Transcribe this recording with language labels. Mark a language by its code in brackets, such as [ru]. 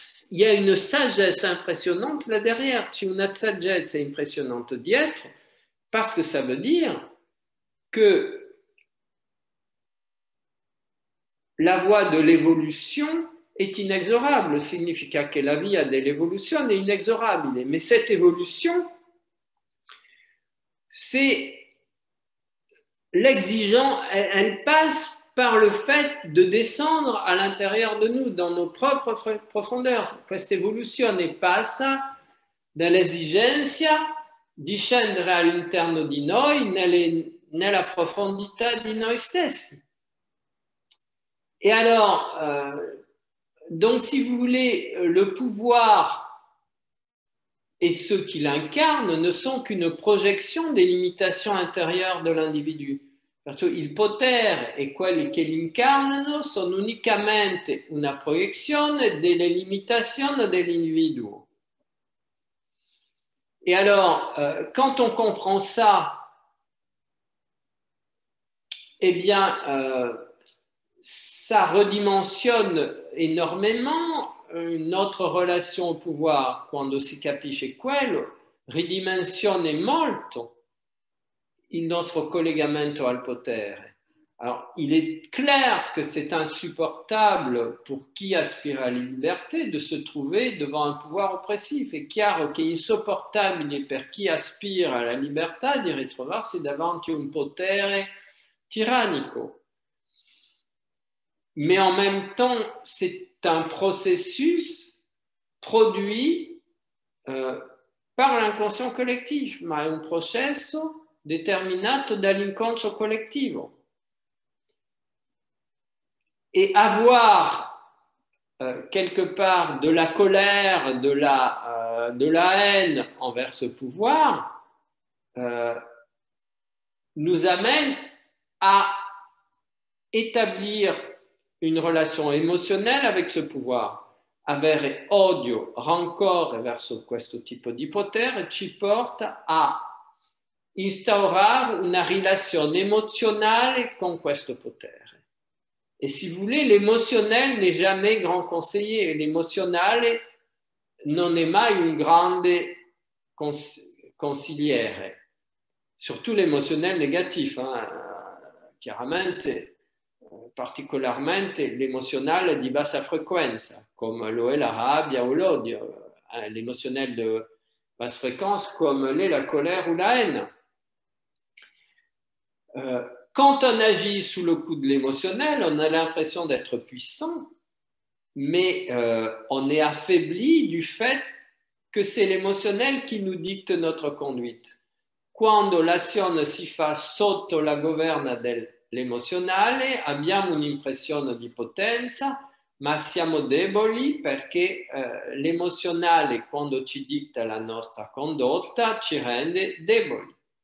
[fr] il y a une sagesse impressionnante là derrière. [it] C'è una saggezza impressionnante dietro, [fr] parce que ça veut dire que la voie de l'évolution est inexorable. [it] Significa que la via dell'evoluzione è inexorabile. [fr] Mais cette évolution, c'est l'exigeant, elle passe par le fait de descendre à l'intérieur de nous, dans nos propres profondeurs. [it] Questa evoluzione passa dall'esigenza di scendere all'interno di noi, nella profondità di noi stessi. [fr] Et alors, donc si vous voulez, le pouvoir et ceux qui l'incarnent ne sont qu'une projection des limitations intérieures de l'individu. [it] Il potere e quelli che l'incarnano sono unicamente una proiezione delle limitazioni dell'individuo. [fr] Et alors, quand on comprend ça, eh bien, ça redimensionne énormément notre relation au pouvoir. [it] Quando si capisce quello, ridimensiona molto il nostro collegamento al potere. [fr] Alors, il est clair que c'est insupportable pour [it] chi aspire alla libertà [fr] de se trouver devant un pouvoir oppressif. [it] È chiaro che è insopportabile per chi aspira alla libertà di ritrovarsi davanti a un potere tyrannico. [fr] Mais en même temps, c'est un processus produit par l'inconscient collectif, [it] ma è un processo determinato dall'inconscio collettivo. [fr] Et avoir quelque part de la colère, de la haine envers ce pouvoir nous amène à établir une relation émotionnelle avec ce pouvoir. [it] Avere odio, rancore verso questo tipo di potere ci porta a instaurare una relazione emozionale con questo potere. [fr] Et si vous voulez, l'émotionnel n'est jamais grand conseiller. [it] L'émotionnel non è mai un grande consigliere. [fr] Surtout l'émotionnel négatif. [it] Chiaramente, particolarmente l'émotionnel di bassa frequenza, come lo è la rabbia o l'odio. [fr] L'émotionnel de basse fréquence, comme l'est la colère ou la haine. Quand on agit sous le coup de l'émotionnel, on a l'impression d'être puissant, mais on est affaibli du fait que c'est l'émotionnel qui nous dicte notre conduite. [it] Quando l'azione si fa sotto la governa dell'emozionale, abbiamo un'impressione di potenza, ma siamo deboli perché l'emozionale, quando ci dicta la nostra condotta, ci rende deboli.